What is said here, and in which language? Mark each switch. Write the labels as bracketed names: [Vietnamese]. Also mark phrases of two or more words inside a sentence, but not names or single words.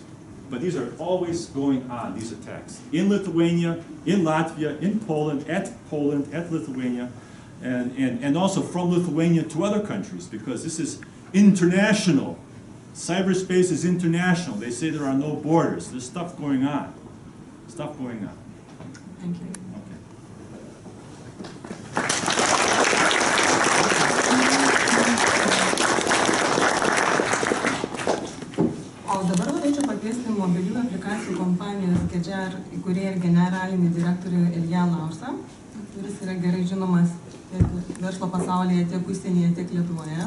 [English] But these are always going on, these attacks. In Lithuania, in Latvia, in Poland, at Lithuania, and also from Lithuania to other countries, because this is international. Cyberspace is international. They say there are no borders. There's stuff going on. Stuff going on. Thank you. [Lithuanian] O dabar norėčiau pakviesti mobiliųjų aplikacijų kompanijos GEDGER įkūrėją ir generalinį direktorių Ilja Laursą, kuris yra gerai žinomas tiek verslo pasaulyje, tiek užsienyje, tiek Lietuvoje.